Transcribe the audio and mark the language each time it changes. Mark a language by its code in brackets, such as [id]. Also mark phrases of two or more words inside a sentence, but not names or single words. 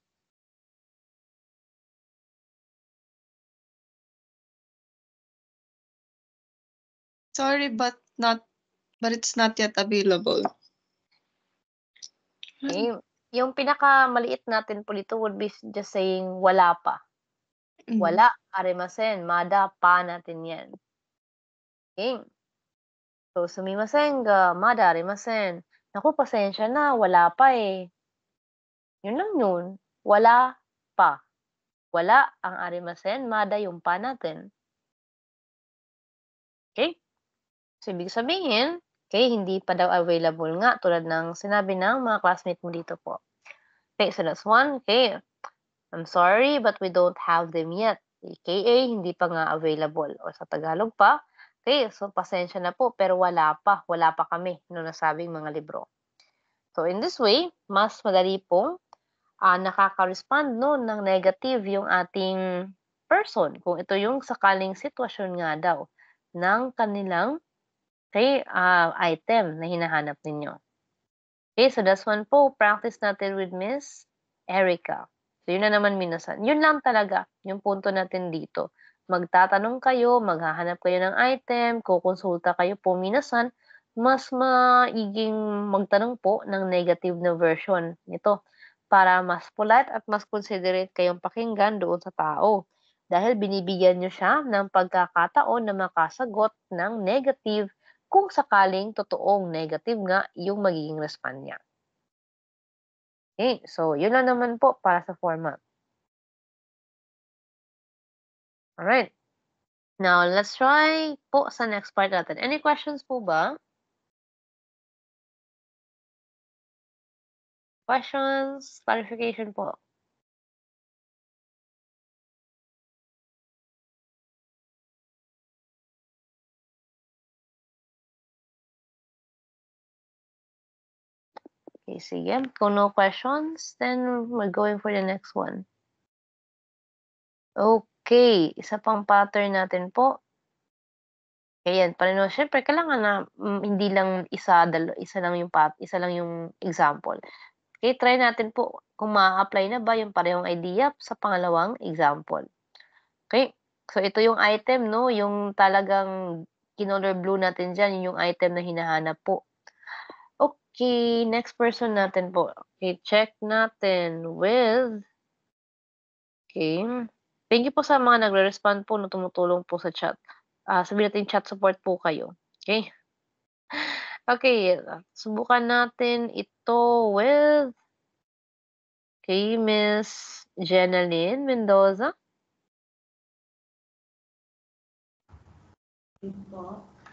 [en] Sorry, but it's not yet available. [tl] Okay. Yung pinakamaliit natin po dito [en] would be just saying [tl] wala pa. Wala, [ja] ありません、まだ [tl] pa natin yan. Okay. So, [ja] すみませんが、まだありません. [tl] Naku, pasensya na, wala pa eh. Yun lang yun. Wala pa. Wala ang [ja] ありません、まだ [tl] yung pa natin. Okay? So, ibig sabihin, okay, hindi pa daw available nga tulad ng sinabi ng mga classmate mo dito po. [en] Okay, so that's one. Okay. I'm sorry, but we don't have them yet. [tl] AKA, hindi pa nga available. O sa Tagalog pa, okay, so pasensya na po, pero wala pa kami nung nasabing mga libro. [en] So in this way, [tl] mas madali pong nakaka-respond no, ng negative yung ating person. Kung ito yung sakaling sitwasyon nga daw ng kanilang item na hinahanap ninyo. [en] Okay, so that's one po. [tl] Practice natin with Miss Erica. So, yun na naman minasan. Yun lang talaga yung punto natin dito. Magtatanong kayo, maghahanap kayo ng item, kukonsulta kayo po minasan, mas maiging magtanong po ng negative na version nito para mas polite at mas considerate kayong pakinggan doon sa tao. Dahil binibigyan nyo siya ng pagkakataon na makasagot ng negative kung sakaling totoong negative nga yung magiging respond niya. Okay, so yun lang naman po para sa format. Alright. [en] Now, let's try [tl] po sa [en] next part natin. Any questions [tl] po ba? [en] Questions? Clarification po? [tl] Okay, sige. [en] Kung no questions, then we're going for the next one. [tl] Okay, isa pang pattern natin po. Ayan, pareho. Siyempre, kailangan na hindi lang isa lang yung example. Okay, try natin po kung ma-apply na ba yung parehong idea sa pangalawang example. Okay, so ito yung item, no? Yung talagang kinolor blue natin dyan, yun yung item na hinahanap po. Okay, next person natin po. Okay, check natin with... Okay. [en] Thank you [tl] po sa mga nagre-respond po na tumutulong po sa chat. Sabihin natin [en] chat support [tl] po kayo. Okay? Okay, subukan natin ito with Miss Jenaline Mendoza. Po.